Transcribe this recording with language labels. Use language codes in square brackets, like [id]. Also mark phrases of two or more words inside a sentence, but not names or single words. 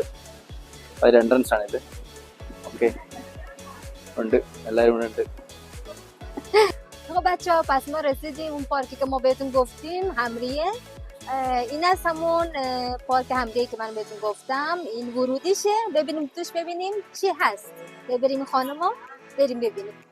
[ml] ഒരു എൻട്രൻസ് ആണ് ഇത്. ഓക്കെ, ഉണ്ട്, എല്ലാവരും ഇവിടെ ഉണ്ട്. [fa] خب بچه‌ها پس ما رسیدیم اون پارکی که ما بهتون گفتیم، همریه. این از همون پارک همریه که من بهتون گفتم. این ورودیشه، ببینیم توش ببینیم چی هست. بریم خانما بریم ببینیم.